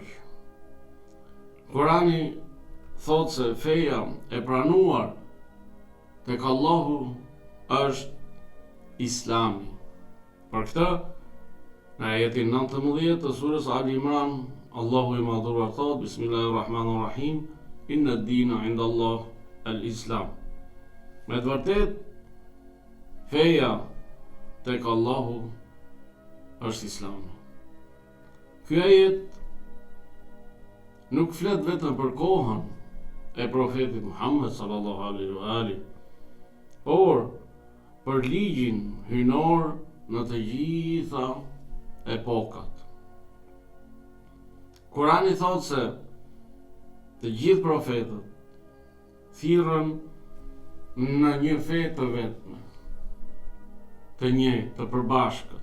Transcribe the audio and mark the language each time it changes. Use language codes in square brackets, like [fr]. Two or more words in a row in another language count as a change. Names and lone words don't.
[sq] Kurani thot se feja e pranuar tek Allahu është Islami. Për këtë, në ajetin 19 të surës Ali Imran, Allahu i madhuar thot: [ar] بسم الله الرحمن الرحيم إن الدين عند الله الإسلام. [sq] Me të vërtet, feja tek Allahu është Islami. Ky ajet nuk flet vetëm për kohën e profetit Muhammed [ar] صلى الله عليه وآله, [sq] por për ligjin hyjnor në të gjitha epokat. Kurani thot se të gjithë profetët thirrën në një fe të vetme, të njëjtë, të përbashkët.